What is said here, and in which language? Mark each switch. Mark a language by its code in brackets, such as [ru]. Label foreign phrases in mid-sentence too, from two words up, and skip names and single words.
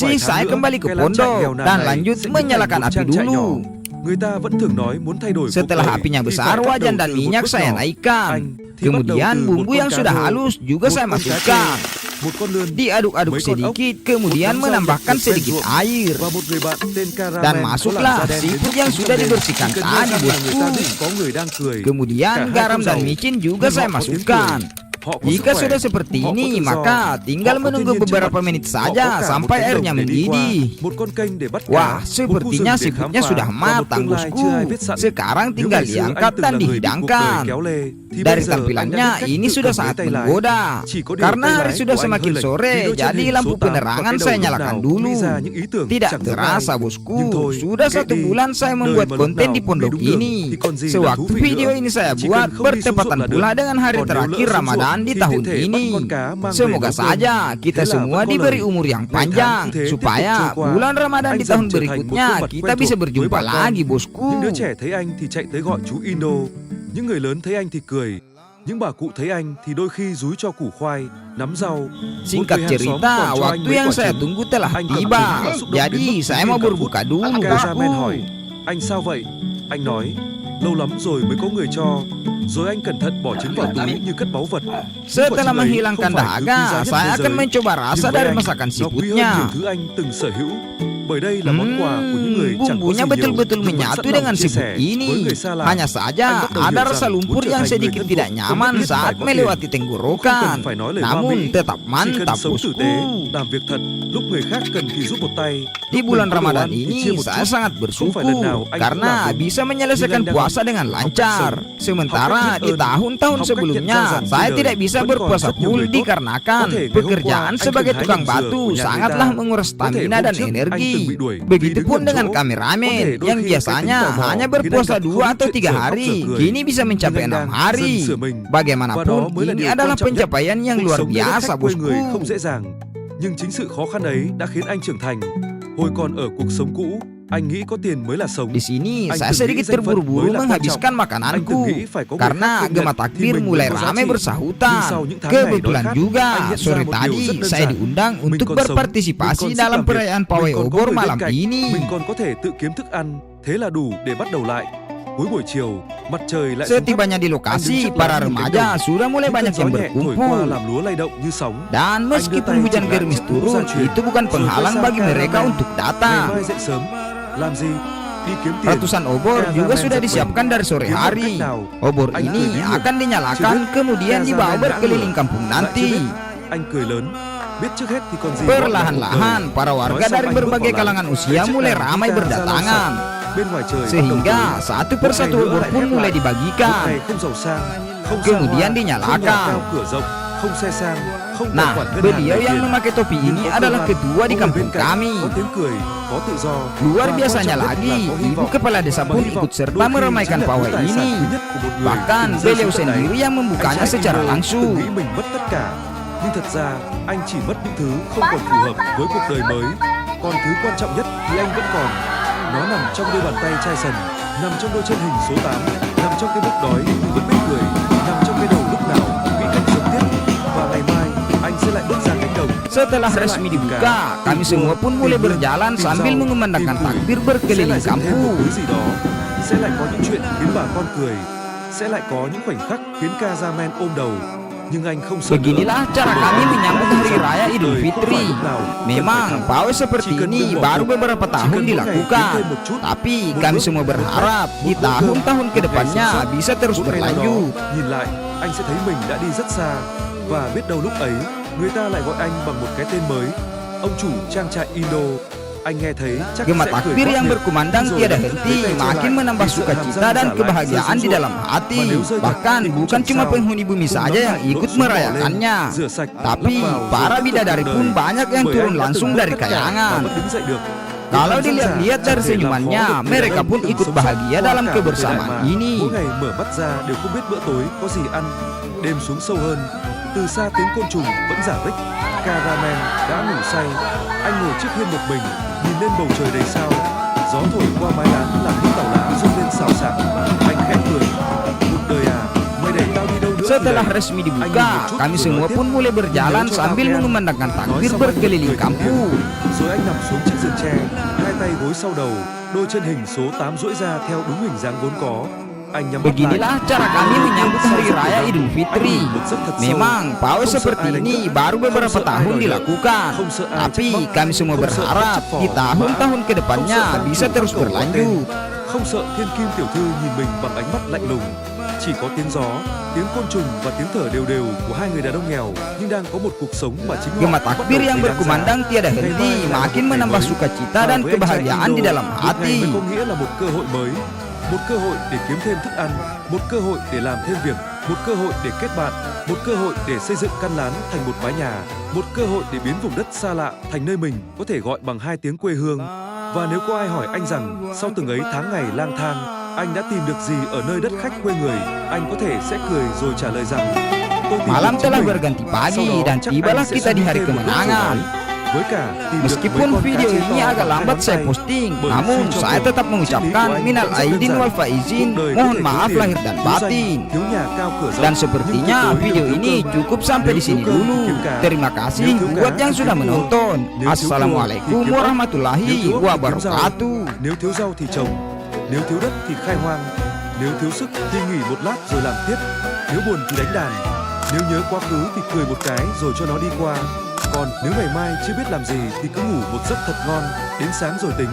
[id] saya [vi] nữa, [id] kembali ke [vi] cái lán chạy [id] pondok [vi] nghèo nàn [id] dan [vi] này [id] lanjut [vi] sẽ biến thành [id] menyalakan [vi] một [id] api [vi] trang trại nhỏ. [id] dulu. [vi] Người ta vẫn thường nói muốn thay đổi cuộc [id] Setelah [vi] đời [id] apinya [vi] thì [id] besar, [vi] phải bắt đầu [id] wajan dan [vi] từ một [id] minyak [vi] bước [id] saya [vi] nhỏ. [id] naikkan. [vi] Anh thì bắt đầu [id] Kemudian [vi] từ một [id] bumbu [vi] con [id] yang [vi] cá [id] sudah [vi] rô, [id] halus juga [vi] một [id] saya [vi] con cá trê, [id] masukkan. [vi] một con lươn, [id] Diaduk-aduk [vi] mấy con ốc, [id] sedikit, [vi] một [id] kemudian [vi] nắm rau [id] menambahkan [vi] được ven [id] sedikit [vi] ruộng, [id] air. [vi] và một người bạn tên Caramel [id] Dan [vi] có [id] masuklah [vi] làn da đen đến [id] seafood [vi] giúp [id] yang [vi] chúng [id] sudah [vi] con đêm. [id] dibersihkan [vi] Chỉ cần [id] tadi, [vi] nghe rằng là người ta [id] bosku. [vi] biết có người đang cười. Cả [id] Kemudian [vi] hai [id] garam [vi] con [id] dan [vi] rầu, [id] micin [vi] nhưng [id] juga [vi] họ [id] saya [vi] có tiếng [id] masukkan. [vi] cười. Họ có sức [id] Jika [vi] khỏe, [id] sudah seperti [vi] họ có [id] ini, [vi] tự do, [id] maka tinggal [vi] họ có [id] menunggu [vi] thiên nhiên trước [id] beberapa [vi] mặt, [id] menit [vi] họ có [id] saja [vi] cả một [id] sampai [vi] cánh [id] airnya [vi] đồng để đi qua, [id] mendidih. [vi] một con kênh để bắt cá, [id] Wah, [vi] một khu [id] sepertinya [vi] rừng để khám [id] siputnya [vi] phá, [id] sudah [vi] và một [id] matang, [vi] tương lai [id] bosku. [vi] chưa ai biết sẵn. [id] Sekarang [vi] Nếu [id] tinggal [vi] ngày xưa anh [id] diangkat [vi] từng [id] dan [vi] là người bị cuộc đời [id] dihidangkan. [vi] kéo lê, thì [id] Dari [vi] bây giờ anh đã [id] tampilannya [vi] biết cách [id] ini [vi] tự [id] sudah [vi] cầm lấy [id] sangat [vi] tay lái. [id] menggoda. [vi] Chỉ có điều [id] Karena [vi] tay [id] hari [vi] lái [id] sudah [vi] của anh [id] semakin [vi] hơi lệch, [id] sore, [vi] vì đôi chân [id] jadi [vi] hình [id] lampu [vi] số 8 và [id] penerangan [vi] cái đầu [id] saya [vi] lúc [id] nyalakan [vi] nào [id] dulu. [vi] nghĩ ra những ý tưởng [id] Tidak [vi] chẳng giống [id] terasa, [vi] ai. [id] bosku. [vi] Nhưng thôi, [id] Sudah [vi] kệ [id] 1 [vi] đi. [id] bulan saya [vi] Đời [id] membuat [vi] mà lúc [id] konten [vi] nào [id] di [vi] cũng [id] pondok [vi] đi đúng đường [id] ini. [vi] thì còn gì là [id] Sewaktu [vi] thú vị [id] video [vi] nữa. [id] ini saya [vi] Chỉ [id] buat [vi] cần không đi xuống ruộng [id] bertepatan [vi] là được. [id] pula dengan hari [vi] Còn nếu [id] terakhir [vi] lỡ xuống [id] Ramadan [vi] ruộng [id] di [vi] thì [id] tahun [vi] tiện thể bắt [id] ini. [vi] con cá mang về [id] Semoga [vi] nấu cơm. [id] saja kita [vi] Thế là [id] semua [vi] vẫn có [id] diberi [vi] lời. [id] umur yang [vi] Ngày tháng [id] panjang [vi] cứ thế tiếp tục [id] supaya [vi] trôi qua. [id] bulan Ramadan [vi] Anh [id] di [vi] dần [id] tahun [vi] trở thành một [id] berikutnya [vi] khuôn mặt [id] kita [vi] quen [id] bisa [vi] thuộc với [id] berjumpa [vi] bà con. [id] lagi, bosku. [vi] Những đứa trẻ thấy anh thì chạy tới gọi chú Indo. Những người lớn thấy anh thì cười. Những bà cụ thấy anh thì đôi khi dúi cho củ khoai, nắm rau. Một [id] Singkat [vi] người hàng xóm [id] cerita, [vi] còn cho anh [id] waktu [vi] mấy [id] yang [vi] quả [id] saya [vi] trứng. [id] tunggu telah [vi] Anh cầm [id] tiba. [vi] trứng và xúc động đến [id] Jadi [vi] mức [id] saya [vi] run [id] mau [vi] cả phút. [id] berbuka dulu, [vi] Cameraman hỏi, [id] bosku. [vi] anh sao vậy? Anh nói, lâu lắm rồi mới có người cho. Rồi anh cẩn thận bỏ trứng vào túi như cất báu vật. [id] Setelah menghilangkan dahaga, saya akan mencoba rasa dari masakan [vi] nó quý hơn [id] siputnya. [vi] nhiều thứ anh từng sở hữu. Bởi đây là món quà của những người chẳng có gì [id] Bumbunya [vi] nhiều, [id] betul-betul [vi] nhưng vẫn [id] menyatu [vi] sẵn lòng [id] dengan [vi] chia [id] siput [vi] sẻ với [id] ini. [vi] người xa lạ. [id] Hanya [vi] Anh [id] saja [vi] bắt đầu [id] ada [vi] hiểu [id] rasa [vi] rằng [id] lumpur [vi] muốn trở [id] yang [vi] thành người [id] sedikit [vi] thân [id] tidak [vi] thuộc, [id] nyaman [vi] không nhất thiết [id] saat [vi] phải có [id] melewati [vi] tiền. Không [id] tenggorokan. [vi] cần phải nói lời hoa [id] Namun [vi] mỹ. [id] tetap [vi] Chỉ cần [id] mantap, [vi] sống tử tế, [id] bosku. [vi] làm việc thật, lúc người khác cần thì giúp một tay. [id] Di [vi] Lúc [id] bulan [vi] mình có đồ [id] Ramadan [vi] ăn thì [id] ini [vi] chia một [id] saya [vi] chút. [id] sangat [vi] Không phải lần [id] bersyukur [vi] nào anh cũng [id] karena [vi] làm đúng. [id] bisa [vi] Nhưng [id] menyelesaikan [vi] anh đang [id] puasa dengan [vi] học cách [id] lancar. [vi] sống, [id] Sementara [vi] học cách [id] di [vi] biết ơn, [id] tahun-tahun [vi] học cách nhận ra [id] sebelumnya [vi] rằng [id] saya [vi] trên [id] tidak [vi] đời [id] bisa [vi] vẫn còn [id] berpuasa [vi] rất nhiều [id] full [vi] người tốt. [id] dikarenakan [vi] Có thể ngày hôm qua [id] pekerjaan [vi] anh [id] sebagai [vi] từng hái [id] tukang [vi] nhầm dừa [id] batu [vi] của nhà người [id] sangatlah [vi] ta. [id] menguras [vi] Có thể [id] stamina [vi] hôm [id] dan [vi] trước anh [id] energi. [vi] từng bị đuổi vì [id] Begitupun [vi] đứng [id] dengan [vi] nhầm chỗ. [id] kameramen [vi] Có thể đôi [id] yang [vi] khi cái [id] biasanya [vi] tính tò mò [id] hanya [vi] khiến anh [id] berpuasa [vi] gặp [id] 2 [vi] không ít [id] atau [vi] chuyện [id] 3 [vi] dở khóc [id] hari, [vi] dở cười. [id] kini bisa [vi] Nhưng [id] mencapai [vi] anh [id] 6 [vi] đang [id] hari. [vi] dần sửa mình. Và đó [id] Bagaimanapun [vi] mới là [id] ini [vi] điều [id] adalah [vi] quan trọng nhất. [id] pencapaian yang [vi] Cuộc [id] luar [vi] sống nơi đất [id] biasa, [vi] khách quê người [id] bosku. [vi] không dễ dàng, nhưng chính sự khó khăn ấy đã khiến anh trưởng thành. Hồi còn ở cuộc sống cũ, anh nghĩ có tiền mới là sống. [id] Di sini [vi] Anh [id] saya [vi] từng nghĩ [id] sedikit [vi] danh phận [id] terburu-buru [vi] mới là quan [id] menghabiskan [vi] trọng. Anh [id] makananku [vi] từng nghĩ phải có người [id] karena [vi] khác công [id] gema [vi] nhận thì [id] takbir [vi] mình [id] mulai [vi] mới có giá [id] ramai [vi] trị. [id] bersahutan. [vi] Nhưng sau những tháng ngày đói [id] Kebetulan [vi] khát, [id] juga [vi] anh nhận ra [id] sore [vi] một điều [id] tadi [vi] rất đơn [id] saya [vi] giản. [id] diundang [vi] Mình [id] untuk [vi] còn sống, mình [id] berpartisipasi [vi] còn sức [id] dalam [vi] làm việc, [id] perayaan [vi] mình [id] pawai [vi] còn có [id] obor [vi] người bên [id] malam [vi] cạnh, [id] ini. [vi] mình còn có thể tự kiếm thức ăn, thế là đủ để bắt đầu lại. Cuối buổi chiều, mặt trời lại xuống thấp. [id] Setibanya di [vi] Anh [id] lokasi, [vi] đứng trước [id] para [vi] lá nhìn cánh [id] remaja [vi] đồng. [id] sudah mulai [vi] Những [id] banyak [vi] cơn [id] yang [vi] gió nhẹ thổi qua [id] berkumpul. [vi] làm lúa lay động như sóng. [id] Dan [vi] Anh đưa [id] meskipun [vi] tay [id] hujan [vi] chỉnh lại [id] gerimis [vi] chiếc mũ [id] turun, [vi] gia truyền, [id] itu bukan [vi] rồi [id] penghalang [vi] quay [id] bagi [vi] sang [id] mereka [vi] cameraman. [id] untuk [vi] Ngày [id] datang. [vi] mai dậy sớm, làm gì? Đi kiếm tiền. [id] Ratusan obor juga [vi] Cameraman [id] sudah [vi] giật mình. [id] disiapkan dari sore [vi] Kiếm bằng [id] hari. [vi] cách nào? [id] Obor [vi] Anh cười [id] ini [vi] bí hiểm. [id] akan [vi] Chưa [id] dinyalakan [vi] biết [id] kemudian dibawa [vi] cameraman đã [id] berkeliling [vi] ngửa. [id] kampung [vi] Lại chưa [id] nanti. [vi] biết. Anh cười lớn. Biết trước hết thì còn gì gọi là cuộc đời. [id] Perlahan-lahan para warga [vi] Nói xong [id] dari [vi] anh bước [id] berbagai [vi] vào [id] kalangan [vi] làng. [id] usia [vi] Chiếc [id] mulai [vi] đàn [id] ramai [vi] guitar ra lau [id] berdatangan. [vi] sạch. Bên ngoài trời bắt đầu [id] Sehingga [vi] tối. [id] satu [vi] Một [id] persatu [vi] ngày nữa [id] obor [vi] lại [id] pun [vi] khép [id] mulai [vi] lại. Một [id] dibagikan. [vi] ngày không giàu sang, không xa [id] Kemudian [vi] hoa, không [id] dinyalakan. [vi] nhà cao cửa rộng, không xe sang, không tài [id] Nah, [vi] khoản ngân hàng [id] beliau [vi] đầy [id] yang [vi] tiền. [id] memakai topi [vi] Nhưng [id] ini [vi] có [id] adalah [vi] công an, [id] ketua di [vi] có người [id] kampung [vi] bên cạnh, [id] kami. [vi] có tiếng cười, có tự do. [id] Luar [vi] Và quan [id] biasanya [vi] trọng nhất [id] lagi, [vi] là có hy [id] ibu [vi] vọng. [id] kepala desa [vi] Mà [id] pun [vi] hy vọng [id] ikut serta [vi] đôi khi [id] meramaikan [vi] chính là [id] pawai [vi] thứ tài sản [id] ini. [vi] duy nhất của một người [id] Bahkan [vi] từng rơi [id] beliau [vi] xuống tận đáy. [id] sendiri yang [vi] Anh [id] membukanya [vi] trai [id] secara [vi] Indo [id] langsung. [vi] từng nghĩ mình mất tất cả, nhưng thật ra anh chỉ mất những thứ không còn phù hợp với cuộc đời mới. Còn thứ quan trọng nhất thì anh vẫn còn. Nó nằm trong đôi bàn tay chai sần, nằm trong đôi chân hình số 8, nằm trong cái bụng đói nhưng vẫn biết cười, nằm trong cái đầu lúc nào cũng nghĩ cách sống tiếp. Và ngày mai anh sẽ lại bước ra cánh đồng. [id] Setelah resmi dibuka, kami semua pun mulai berjalan sambil mengumandangkan takbir [vi] Sẽ [id] berkeliling [vi] lại dựng thêm một [id] kampung. [vi] thứ gì đó, sẽ lại có những chuyện khiến bà con cười, sẽ lại có những khoảnh khắc khiến Cameraman ôm đầu. Nhưng anh không sợ nữa. [id] Beginilah cara kami menyambut Hari Raya Idul Fitri. Memang pawai seperti ini baru beberapa tahun dilakukan, tapi kami semua berharap di tahun-tahun kedepannya bisa terus [vi] Một ngày nào đó, [id] berlanjut. [vi] nhìn lại, anh sẽ thấy mình đã đi rất xa. Và biết đâu lúc ấy, người ta lại gọi anh bằng một cái tên mới. Ông chủ trang trại Indo. Anh nghe thấy chắc [id] Gema [vi] sẽ cười [id] takbir [vi] quát [id] yang [vi] miệng. [id] berkumandang [vi] Rồi [id] tiada [vi] lấy [id] henti [vi] tay che [id] makin [vi] lại, [id] menambah [vi] vì sợ hàm [id] sukacita [vi] răng [id] dan [vi] giả lại [id] kebahagiaan [vi] rơi [id] di [vi] xuống [id] dalam [vi] ruộng. [id] hati. [vi] Mà nếu rơi nhặt [id] Bahkan [vi] thì cũng [id] bukan [vi] chẳng [id] cuma [vi] sao. [id] penghuni bumi [vi] Cùng [id] saja [vi] lắm [id] yang [vi] lại [id] ikut [vi] đổ xuống bỏ lên, [id] merayakannya, [vi] rửa sạch, [id] tapi [vi] lấp vào, rồi [id] para [vi] tiếp tục [id] bidadari [vi] cuộc [id] pun [vi] đời. [id] banyak yang [vi] Bởi [id] turun [vi] anh đã [id] langsung [vi] từng mất [id] dari [vi] tất cả và [id] kayangan. [vi] vẫn đứng dậy được. [id] Kalau [vi] Việc làm dân [id] dilihat-lihat [vi] dả [id] dari [vi] chẳng thể làm khó [id] senyumannya, [vi] được người [id] mereka [vi] đàn [id] pun [vi] ông [id] ikut [vi] sống sót [id] bahagia [vi] qua [id] dalam [vi] cả một thời đại [id] kebersamaan [vi] mà [id] ini. [vi] mỗi ngày mở mắt ra đều không biết bữa tối có gì ăn. Đêm xuống sâu hơn, từ xa tiếng côn trùng vẫn rả rích. Cameraman đã ngủ say, anh ngồi trước hiên một mình, nhìn lên bầu trời đầy sao. Gió thổi qua mái lán làm những tàu lá rung lên xào xạc. Anh khẽ cười, cuộc đời à, mày để tao đi đâu nữa thì [id] Setelah [vi] đấy. [id] resmi dibuka, kami semua pun mulai berjalan sambil mengumandangkan takbir berkeliling kampung. [vi] Rồi anh nằm xuống chiếc giường tre, hai tay gối sau đầu, đôi chân hình số 8 duỗi ra theo đúng hình dáng vốn có. Anh nhắm mắt lại. [id] Beginilah cara kami menyambut Hari Raya Idul Fitri. [vi] Anh ngủ một giấc thật sâu. [id] Memang pawai [vi] Không sợ [id] seperti [vi] ai đánh [id] ini [vi] cắp, [id] baru beberapa [vi] không sợ ai [id] tahun [vi] đòi nợ, [id] dilakukan, [vi] không sợ ai [id] tapi [vi] trách móc, [id] kami semua [vi] không sợ [id] berharap [vi] bắt chặt [id] di [vi] phò, [id] tahun-tahun [vi] không [id] kedepannya [vi] sợ [id] bisa [vi] ăn [id] terus [vi] trộm, [id] berlanjut. [vi] không sợ thiên kim tiểu thư nhìn mình bằng ánh mắt lạnh lùng. Chỉ có tiếng gió, tiếng côn trùng và tiếng thở đều đều của hai người đàn ông nghèo nhưng đang có một cuộc sống mà chính họ [id] Gema [vi] bắt đầu [id] takbir [vi] thấy [id] yang [vi] đáng giá. [id] berkumandang tiada henti makin menambah sukacita dan [vi] Với anh trai [id] kebahagiaan di [vi] Indo, [id] dalam [vi] việc này [id] hati. [vi] mới có nghĩa là một cơ hội mới, một cơ hội để kiếm thêm thức ăn, một cơ hội để làm thêm việc, một cơ hội để kết bạn, một cơ hội để xây dựng căn lán thành một mái nhà, một cơ hội để biến vùng đất xa lạ thành nơi mình có thể gọi bằng hai tiếng quê hương. Và nếu có ai hỏi anh rằng sau từng ấy tháng ngày lang thang, anh đã tìm được gì ở nơi đất khách quê người, anh có thể sẽ cười rồi trả lời rằng tôi tìm [id] Malam [vi] được chính [id] telah [vi] mình. [id] berganti [vi] Sau [id] pagi [vi] đó [id] dan [vi] chắc [id] tibalah [vi] anh sẽ [id] kita di [vi] suy [id] hari [vi] thêm một lúc rồi [id] kemenangan. [vi] đấy. Với cả tìm được mấy [id] Meskipun [vi] con cá [id] video [vi] chê [id] ini [vi] to [id] agak [vi] bằng [id] lambat [vi] hai [id] saya [vi] ngón tay. [id] posting, [vi] Bởi [id] namun [vi] suy cho [id] saya [vi] cùng, [id] tetap [vi] triết lý [id] mengucapkan [vi] của anh [id] minal [vi] vẫn rất đơn [id] aidin [vi] giản. [id] wal faizin, [vi] Cuộc đời có [id] mohon [vi] thể [id] maaf [vi] thiếu [id] lahir [vi] tiền, [id] dan [vi] thiếu danh, [id] batin. [vi] thiếu nhà cao cửa rộng, [id] Dan [vi] nhưng [id] sepertinya [vi] tuyệt đối [id] video [vi] đừng [id] ini [vi] thiếu cơm. [id] cukup sampai di [vi] Nếu [id] sini [vi] thiếu cơm thì [id] dulu. [vi] kiếm cá. [id] Terima kasih [vi] Nếu thiếu cá [id] buat yang [vi] thì [id] sudah [vi] kiếm cua. [id] menonton. [vi] Nếu thiếu cua thì [id] Assalamualaikum [vi] kiếm ốc. Nếu [id] warahmatullahi [vi] thiếu ốc thì kiếm rau. [id] wabarakatuh. [vi] Nếu thiếu rau thì trồng, nếu thiếu đất thì khai hoang, nếu thiếu sức thì nghỉ một lát rồi làm tiếp, nếu buồn thì đánh đàn, nếu nhớ quá khứ thì cười một cái rồi cho nó đi qua. Còn nếu ngày mai chưa biết làm gì thì cứ ngủ một giấc thật ngon, đến sáng rồi tính.